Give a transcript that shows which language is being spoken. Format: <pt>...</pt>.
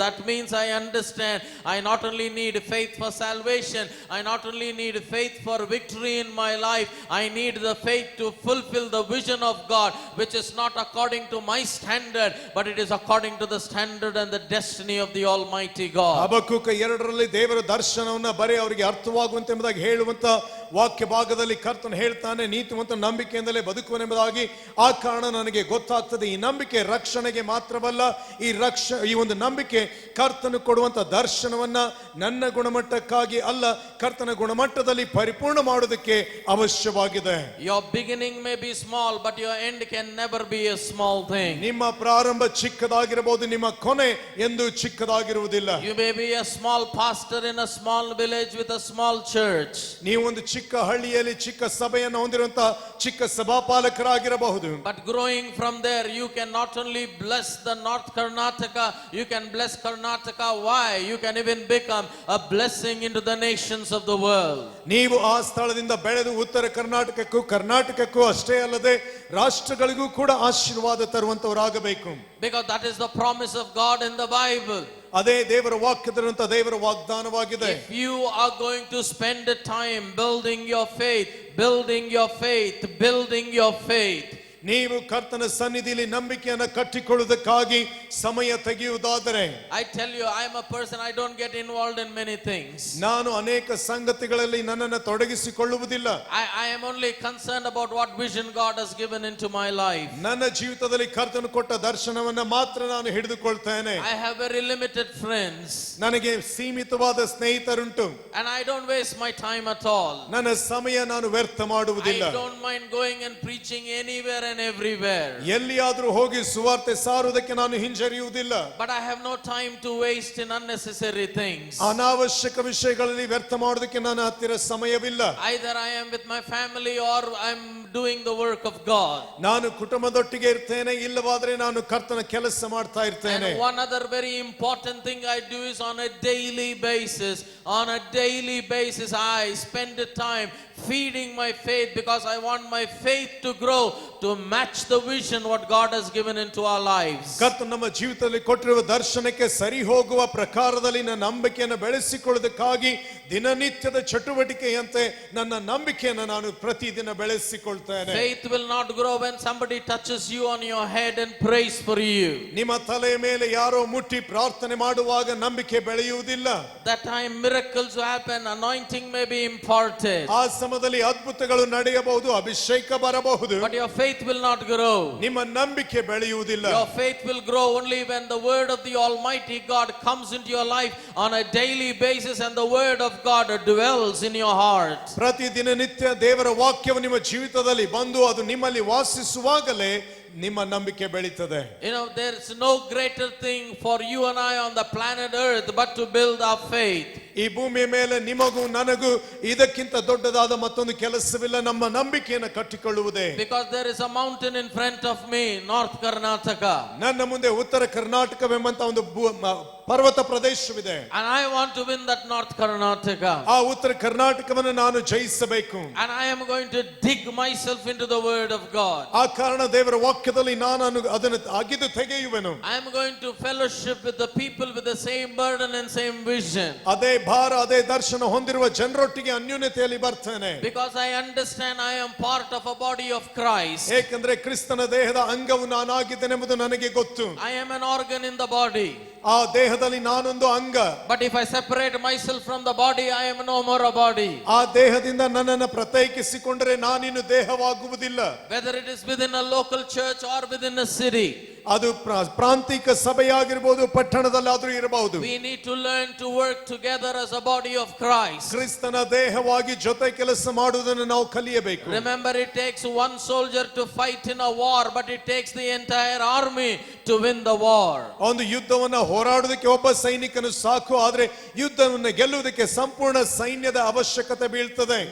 <en>That means I understand I not only need faith for salvation, I not only need faith for victory in my life, I need the faith to fulfill the vision of God, which is not according to my standard, but it is according to the standard and the destiny of the Almighty God.</en> <kn>ಹಬಕ್ಕೂಕ 2ರಲ್ಲಿ ದೇವರ ದರ್ಶನವನ್ನ ಬರೀ ಅವರಿಗೆ ಅರ್ಥವಾಗುವಂತೆ ಎಂಬುದಾಗಿ ಹೇಳುವಂತ ವಾಕ್ಯ ಭಾಗದಲ್ಲಿ ಕರ್ತನು ಹೇಳ್ತಾನೆ, ನೀತಿವಂತ ನಂಬಿಕೆಯಿಂದಲೇ ಬದುಕುವನೆಂಬುದಾಗಿ. ಆ ಕಾರಣ ನನಗೆ ಗೊತ್ತಾಗ್ತದೆ, ಈ ನಂಬಿಕೆ ರಕ್ಷಣೆಗೆ ಮಾತ್ರವಲ್ಲ, ಈ ಒಂದು ನಂಬಿಕೆ ಕರ್ತನು ಕೊಡುವಂತ ದರ್ಶನವನ್ನ ನನ್ನ ಗುಣಮಟ್ಟಕ್ಕಾಗಿ ಅಲ್ಲ, ಕರ್ತನ ಗುಣಮಟ್ಟದಲ್ಲಿ ಪರಿಪೂರ್ಣ ಮಾಡುವುದಕ್ಕೆ ಅವಶ್ಯವಾಗಿದೆ.</kn> <en>Your beginning may be small, but your end can never be a small thing.</en> <kn>ನಿಮ್ಮ ಪ್ರಾರಂಭ ಚಿಕ್ಕದಾಗಿರಬಹುದು, ನಿಮ್ಮ ಕೊನೆ ಎಂದು ಚಿಕ್ಕದಾಗಿರುವುದಿಲ್ಲ.</kn> <en>You may be a small pastor in a small village with a small church.</en> <kn>ನೀವು ಒಂದು ಚಿಕ್ಕ ಹಳ್ಳಿಯಲ್ಲಿ ಚಿಕ್ಕ ಸಭೆಯನ್ನು ಹೊಂದಿರುವಂತಹ ಚಿಕ್ಕ ಸಭಾಪಾಲಕರಾಗಿರಬಹುದು.</kn> <en>But growing from there, you can not only bless the North Karnataka, you can bless Karnataka. Why? You can even become a blessing into the nations of the world.</en> <kn>ನೀವು ಆ ಸ್ಥಳದಿಂದ ಬೆಳೆದು ಉತ್ತರ ಕರ್ನಾಟಕಕ್ಕೂ ಅಷ್ಟೇ ಅಲ್ಲದೆ ರಾಷ್ಟ್ರಗಳಿಗೂ ಕೂಡ ಆಶೀರ್ವಾದ ತರುವಂತವರಾಗಬೇಕು.</kn> <en>Because that is the promise of God in the Bible.</en> <kn>ಅದೇ ದೇವರ ವಾಕ್ಯದಲ್ಲಿರುವಂತ ದೇವರ ವಾಗ್ದಾನವಾಗಿದೆ.</kn> <en>If you are going to spend the time building your faith, building your faith, building your faith,</en> <kn>ನೀವು ಕರ್ತನ ಸನ್ನಿಧಿಯಲ್ಲಿ ನಂಬಿಕೆಯನ್ನು ಕಟ್ಟಿಕೊಳ್ಳುವುದಕ್ಕಾಗಿ ಸಮಯ ತೆಗೆಯುವುದಾದರೆ,</kn> <en>I tell you, I am a person, I don't get involved in many things.</en> <kn>ನಾನು ಅನೇಕ ಸಂಗತಿಗಳಲ್ಲಿ ನನ್ನನ್ನು ತೊಡಗಿಸಿಕೊಳ್ಳುವುದಿಲ್ಲ.</kn> <en>I am only concerned about what vision God has given into my life.</en> <kn>ನನ್ನ ಜೀವಿತದಲ್ಲಿ ಕರ್ತನು ಕೊಟ್ಟ ದರ್ಶನವನ್ನ ಮಾತ್ರ ನಾನು ಹಿಡಿದುಕೊಳ್ತೇನೆ.</kn> <en>I have very limited friends.</en> <kn>ನನಗೆ ಸೀಮಿತವಾದ ಸ್ನೇಹಿತರುಂಟು.</kn> <en>And I don't waste my time at all.</en> <kn>ನನ್ನ ಸಮಯ ನಾನು ವ್ಯರ್ಥ ಮಾಡುವುದಿಲ್ಲ.</kn> <en>I don't mind going and preaching anywhere and everywhere.</en> <kn>ಎಲ್ಲಿಯಾದರೂ ಹೋಗಿ ಸುವಾರ್ತೆ ಸಾರುವುದಕ್ಕೆ ನಾನು ಹಿಂಜರಿಯುವುದಿಲ್ಲ.</kn> <en>But I have no time to waste in unnecessary things.</en> <kn>ಅನಾವಶ್ಯಕ ವಿಷಯಗಳಲ್ಲಿ ವ್ಯರ್ಥ ಮಾಡೋದಕ್ಕೆ ನನ್ನ ಹತ್ತಿರ ಸಮಯವಿಲ್ಲ.</kn> <en>Either I am with my family or I'm doing the work of God.</en> <kn>ನಾನು ಕುಟುಂಬದೊಟ್ಟಿಗೆ ಇರ್ತೇನೆ, ಇಲ್ಲವಾದ್ರೆ ನಾನು ಕರ್ತನ ಕೆಲಸ ಮಾಡ್ತಾ ಇರ್ತೇನೆ.</kn> <en>And one other very important thing I do is on a daily basis. On a daily basis, I spend the time feeding my faith, because I want my faith to grow to match the vision what God has given into our lives.</en> <kn>ಕರ್ತನು ನಮ್ಮ ಜೀವಿತದಲ್ಲಿ ಕೊಟ್ಟಿರುವ ದರ್ಶನಕ್ಕೆ ಸರಿ ಹೋಗುವ ಪ್ರಕಾರದಲ್ಲಿ ನನ್ನ ನಂಬಿಕೆಯನ್ನು ಬೆಳೆಸಿಕೊಳ್ಳುವುದಕ್ಕಾಗಿ ದಿನನಿತ್ಯದ ಚಟುವಟಿಕೆಯಂತೆ ನನ್ನ ನಂಬಿಕೆಯನ್ನು ನಾನು ಪ್ರತಿದಿನ ಬೆಳೆಸಿಕೊಳ್ತೇನೆ.</kn> <en>Faith will not grow when somebody touches you on your head and prays for you.</en> <kn>ನಿಮ್ಮ ತಲೆಯ ಮೇಲೆ ಯಾರೋ ಮುಟ್ಟಿ ಪ್ರಾರ್ಥನೆ ಮಾಡುವಾಗ ನಂಬಿಕೆ ಬೆಳೆಯುವುದಿಲ್ಲ.</kn> <en>That time miracles will happen, anointing may be imparted.</en> <kn>ಆ ಸಮಯದಲ್ಲಿ ಅದ್ಭುತಗಳು ನಡೆಯಬಹುದು, ಅಭಿಷೇಕ ಬರಬಹುದು.</kn> <en>But your faith will not grow.</en> <kn>ನಿಮ್ಮ ನಂಬಿಕೆ ಬೆಳೆಯುವುದಿಲ್ಲ.</kn> <en>Your faith will grow only when the word of the Almighty God comes into your life on a daily basis and the word of God dwells in your heart.</en> <kn>ಪ್ರತಿದಿನ ನಿತ್ಯ ದೇವರ ವಾಕ್ಯವು ನಿಮ್ಮ ಜೀವಿತದಲ್ಲಿ ಬಂದು ಅದು ನಿಮ್ಮಲ್ಲಿ ವಾಸಿಸುವಾಗಲೇ ನಿಮ್ಮ ನಂಬಿಕೆ ಬೆಳೀತದೆ.</kn> <en>You know, there is no greater thing for you and I on the planet Earth but to build our faith.</en> <kn>ಈ ಭೂಮಿಯ ಮೇಲೆ ನಿಮಗೂ ನನಗೂ ಇದಕ್ಕಿಂತ ದೊಡ್ಡದಾದ ಮತ್ತೊಂದು ಕೆಲಸವಿಲ್ಲ, ನಮ್ಮ ನಂಬಿಕೆಯನ್ನು ಕಟ್ಟಿಕೊಳ್ಳುವುದೇ.</kn> <en>Because there is a mountain in front of me, North Karnataka.</en> <kn>ನನ್ನ ಮುಂದೆ ಉತ್ತರ ಕರ್ನಾಟಕವೆಂಬಂತ ಒಂದು ಪರ್ವತ ಪ್ರದೇಶವಿದೆ.</kn> <en>And I want to win that North Karnataka.</en> <kn>ಆ ಉತ್ತರ ಕರ್ನಾಟಕವನ್ನು ನಾನು ಜಯಿಸಬೇಕು.</kn> <en>And I am going to dig myself into the word of God.</en> <kn>ಆ ಕಾರಣ ದೇವರ ವಾಕ್ಯದಲ್ಲಿ ನಾನು ಅದನ್ನು ಅಗಿದು ತೆಗೆಯುವೆನು.</kn> <en>I am going to fellowship with the people with the same burden and same vision.</en> <kn>ಅದೇ ಭಾರ ಅದೇ ದರ್ಶನ ಹೊಂದಿರುವ ಜನರೊಟ್ಟಿಗೆ ಅನ್ಯೋನ್ಯತೆಯಲ್ಲಿ ಬರ್ತೇನೆ.</kn> <en>Because I understand I am part of a body of Christ.</en> <kn>ಏಕೆಂದ್ರೆ ಕ್ರಿಸ್ತನ ದೇಹದ ಅಂಗವು ನಾನಾಗಿದ್ದೇನೆಂಬುದು ನನಗೆ ಗೊತ್ತು.</kn> <en>I am an organ in the body.</en> <kn>ಆ ದೇಹದಲ್ಲಿ ನಾನೊಂದು ಅಂಗ.</kn> <en>But if I separate myself from the body, I am no more a body.</en> <kn>ಆ ದೇಹದಿಂದ ನನ್ನನ್ನು ಪ್ರತ್ಯೇಕಿಸಿಕೊಂಡರೆ ನಾನಿನ್ನು ದೇಹವಾಗುವುದಿಲ್ಲ.</kn> <en>Whether it is within a local church or within a city,</en> <kn>ಅದು ಪ್ರಾಂತಿಕ ಸಭೆಯಾಗಿರಬಹುದು, ಪಟ್ಟಣದಲ್ಲಾದರೂ ಇರಬಹುದು.</kn> <en>we need to learn to work together as a body of Christ.</en> <kn>ಕ್ರಿಸ್ತನ ದೇಹವಾಗಿ ಜೊತೆ ಕೆಲಸ ಮಾಡುವುದನ್ನು ನಾವು ಕಲಿಯಬೇಕು.</kn> <en>Remember, it takes one soldier to fight in a war, but it takes the entire army to win the war.</en> <kn>ಒಂದು ಯುದ್ಧವನ್ನು ಹೋರಾಡುವುದಕ್ಕೆ ಒಬ್ಬ ಸೈನಿಕನು ಸಾಕು, ಆದ್ರೆ ಯುದ್ಧವನ್ನು ಗೆಲ್ಲುವುದಕ್ಕೆ ಸಂಪೂರ್ಣ ಸೈನ್ಯದ ಅವಶ್ಯಕತೆ ಬೀಳ್ತದೆ.</kn>